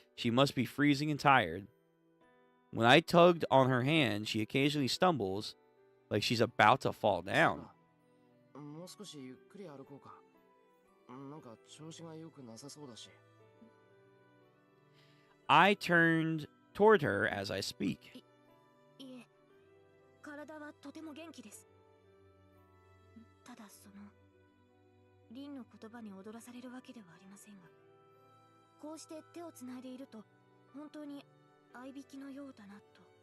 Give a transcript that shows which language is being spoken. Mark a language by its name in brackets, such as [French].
[English] She must be freezing and tired. When I tugged on her hand, she occasionally stumbles, like she's about to fall down. [Japanese] もう少しゆっくり歩こうか。なんか調子が良くなさそうだし。 [English] I turned toward her as I speak. [Japanese] いえ、体はとても元気です。ただリンの言葉に踊らされるわけではありませんが、こうして手をつないでいると本当に合いびきのようだなと。